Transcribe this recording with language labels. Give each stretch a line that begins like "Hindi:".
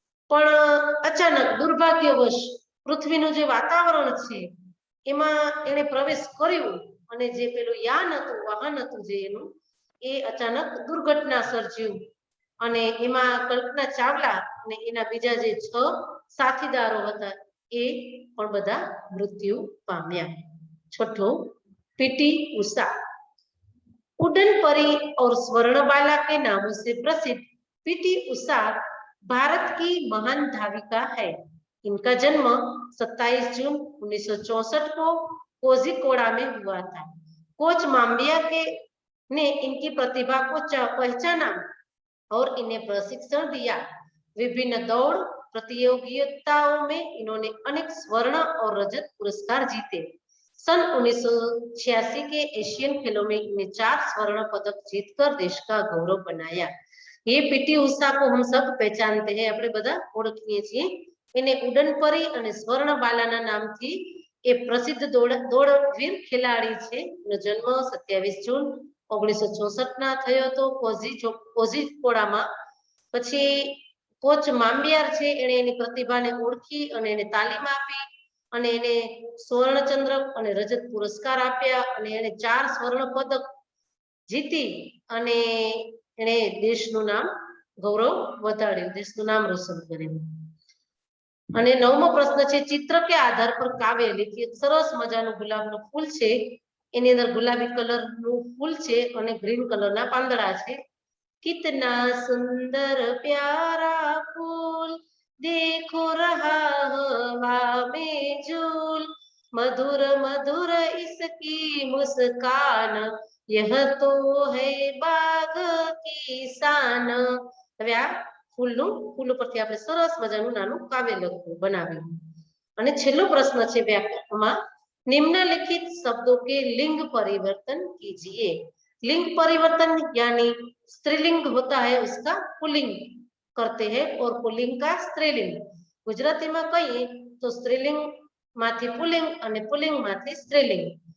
Gujarati: પણ અચાનક દુર્ભાગ્યવશ પૃથ્વીનું જે વાતાવરણ છે એમાં એણે પ્રવેશ કર્યો અને જે પેલું યાન હતું, વાહન હતું જે એનું, એ અચાનક દુર્ઘટના સર્જ્યું અને એમાં કલ્પના ચાવલા અને એના બીજા જે 6 સાથીદારો હતા એ પણ બધા મૃત્યુ પામ્યા.
Hindi: છઠ્ઠો पीटी उषा। उड़न परी और स्वर्णबाला के नामों से प्रसिद्ध पीटी उषा भारत की महान धाविका है। इनका जन्म 27 जून 1964 को कोझिकोड़ा में हुआ था। कोच माम्बिया के ने इनकी प्रतिभा को पहचाना और इन्हें प्रशिक्षण दिया। विभिन्न दौड़ प्रतियोगिताओं में इन्होंने अनेक स्वर्ण और रजत पुरस्कार जीते। सन 1986 के एशियन खेलों में इन्हें 4 स्वर्ण पदक जीतकर देश का गौरव बनाया। ये पीटी उषा को हम सब पहचानते हैं,
Gujarati: આપણે બધા ઓળખીએ છીએ. એને ઉડન પરી અને સ્વર્ણ બાલાના નામથી એ પ્રસિદ્ધ દોડવીર ખેલાડી છે. એનો જન્મ 27 જૂન 1964 ના થયો હતો કોઝિકોડામાં. પછી કોચ મામ્બિયાર છે એણે એની પ્રતિભાને ઓળખી અને એને તાલીમ આપી અને એને સ્વર્ણ ચંદ્રક અને રજત પુરસ્કાર આપ્યા અને એને 4 સ્વર્ણ પદક જીતી અને એને દેશનું નામ ગૌરવ વધાર્યું, દેશનું નામ રોશન કર્યું. અને 9મો પ્રશ્ન છે ચિત્ર કે આધાર પર કાવ્ય લખી. સરસ મજાનું ગુલાબનું ફૂલ છે, એની અંદર ગુલાબી કલરનું ફૂલ છે અને ગ્રીન કલરના પાંદડા છે.
Hindi: कितना सुंदर प्यारा फूल देखो रहा हवा में झूल, मधुर मधुर इसकी मुस्कान, यह तो है बाग की शान।
Gujarati: હવે આ ફૂલ ઉપરથી આપણે સરસ મજાનું નાનું કાવ્ય બનાવ્યું। અને છેલ્લો પ્રશ્ન છે વ્યાકરણમાં,
Hindi: निम्नलिखित शब्दों के लिंग परिवर्तन कीजिए। लिंग परिवर्तन यानी स्त्रीलिंग होता है उसका पुल्लिंग करते हैं और पुल्लिंग का स्त्रीलिंग। गुजराती में कहिए तो स्त्रीलिंग माथी पुल्लिंग और पुल्लिंग माथी स्त्रीलिंग।